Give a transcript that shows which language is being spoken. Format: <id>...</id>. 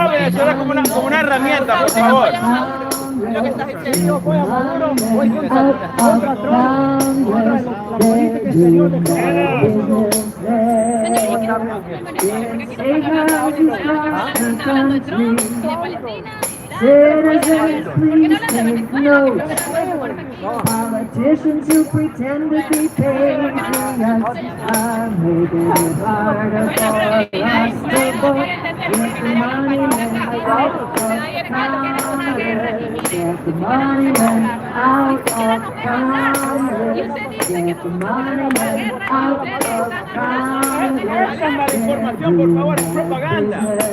<es>Venezuela como una herramienta, por favor. Lo que estás diciendo, voy a Maduro, voy contra</es> <en>Citizens, please take note. Politicians who pretend to be patriots are making it harder for us to vote. Get the money men out of Congress. Get the money men out of Congress. Get the money men out of Congress.</en> <es>Información, por favor, es propaganda.</es>